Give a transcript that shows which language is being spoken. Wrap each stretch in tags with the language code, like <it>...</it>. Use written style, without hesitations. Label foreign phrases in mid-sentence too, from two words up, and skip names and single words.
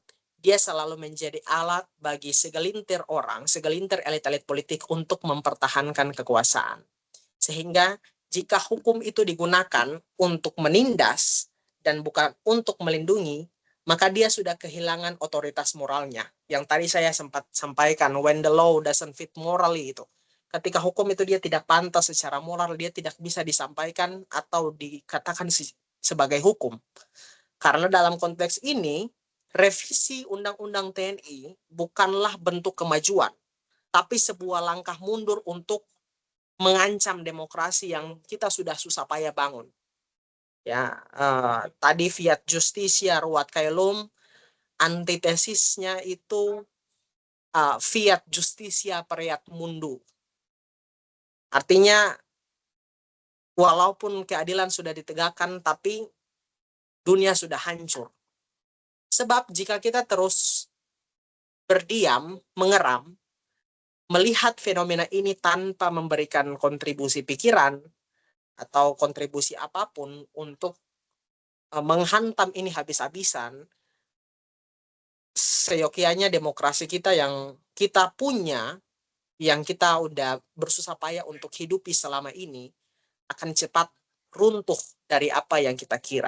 <id>Dia selalu menjadi alat bagi segelintir orang, segelintir elit-elit politik untuk mempertahankan kekuasaan. Sehingga jika hukum itu digunakan untuk menindas dan bukan untuk melindungi, maka dia sudah kehilangan otoritas moralnya. Yang tadi saya sempat sampaikan,</id> <en>when the law doesn't fit morally itu.</en> <id>Ketika hukum itu dia tidak pantas secara moral, dia tidak bisa disampaikan atau dikatakan sebagai hukum. Karena dalam konteks ini, revisi Undang-Undang TNI bukanlah bentuk kemajuan, tapi sebuah langkah mundur untuk mengancam demokrasi yang kita sudah susah payah bangun. Ya, tadi</id> <la>fiat justitia ruat caelum,</la> <id>antitesisnya itu</id> <la>fiat justitia pereat mundu.</la> <id>Artinya, walaupun keadilan sudah ditegakkan, tapi dunia sudah hancur. Sebab jika kita terus berdiam, mengeram, melihat fenomena ini tanpa memberikan kontribusi pikiran atau kontribusi apapun untuk menghantam ini habis-habisan, seyogianya demokrasi kita yang kita punya, yang kita udah bersusah payah untuk hidupi selama ini, akan cepat runtuh dari apa yang kita kira.</id>